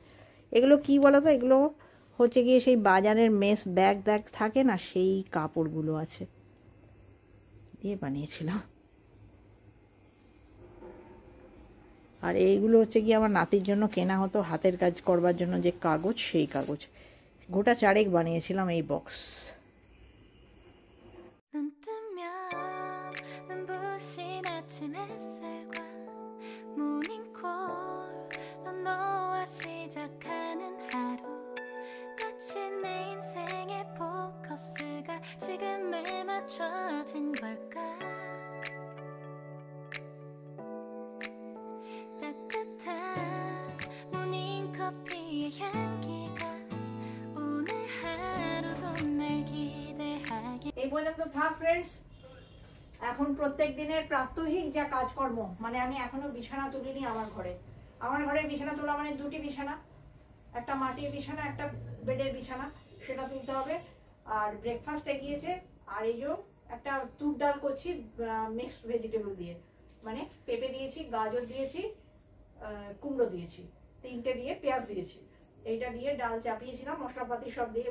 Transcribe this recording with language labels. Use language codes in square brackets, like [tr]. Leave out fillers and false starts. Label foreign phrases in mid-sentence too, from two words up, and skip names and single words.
[bn] এগুলো কি বলো তো, এগুলো হচ্ছে গিয়ে সেই বাজারের [en] mesh bag [bn] থাকে না, সেই কাপড়গুলো আছে দিয়ে বানিয়েছিলাম। আর এইগুলো হচ্ছে কি আমার নাতির জন্য কেনা হতো, হাতের কাজ করবার জন্য যে কাগজ, সেই কাগজ। গোটা 4 বানিয়েছিলাম এই বক্স। [ko] 눈 뜨면 눈부신 아침 햇살과 모닝콜로 너와 시작하는 하루 마치 내 인생의 포커스가 지금에 맞춰진 걸까 따뜻한 모닝커피의 향기가 오늘 하루도 날 기대하게 [bn] এই পর্যন্ত থাক ফ্রেন্ডস। এখন প্রত্যেক দিনের প্রাত্যহিক যা কাজকর্ম, মানে আমি এখনো বিছানা তুলিনি আমার ঘরে। আমার ঘরের বিছানা তোলা মানে 2টি বিছানা, একটা মাটির বিছানা, একটা বেডের বিছানা, সেটা তুলতে হবে। আর ব্রেকফাস্ট এগিয়েছে, আর এই যে একটা তুর ডাল করছি [en] mixed vegetable [bn] দিয়ে, মানে পেঁপে দিয়েছি, গাজর দিয়েছি, কুমড়ো দিয়েছি, 3টে দিয়ে পেঁয়াজ দিয়েছি, এইটা দিয়ে ডাল চাপিয়েছিলাম মশলাপাতি সব দিয়ে।